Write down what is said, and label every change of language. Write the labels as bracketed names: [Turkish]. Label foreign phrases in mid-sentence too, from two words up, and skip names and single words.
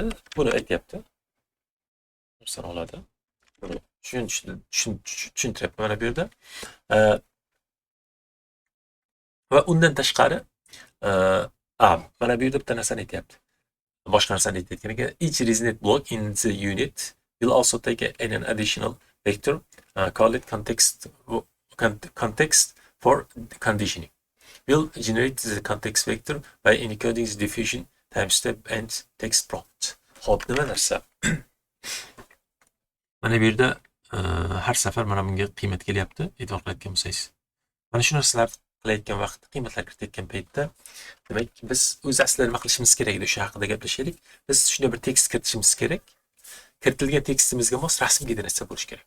[Uzbek] Buni aytyapti. Narsani oladi. Buni tushuntiryapti mana bu yerda. Va undan tashqari mana bu yerda bitta narsani aytyapti. Boshqa narsani aytayotgan ekan. [English] Each resonant block in the unit will also take an additional vector, call it context for conditioning. Will generate the context vector by encoding the diffusion, time step and text prompt. [Uzbek] Hop, nima narsa? Mana bu yerda har safar mana bunga qiymat kelyapti, e'tibor qilayotgan bo'lsangiz. Mana shu narsalar qilayotgan vaqtda, qiymatlar kiritayotgan paytda, demak, biz o'z aslida nima qilishimiz kerak edi, o'sha haqida gaplashaylik. Biz shunday bir tekst kiritishimiz kerak. Kiritilgan tekstimizga mos rasm generatsiya bo'lishi kerak.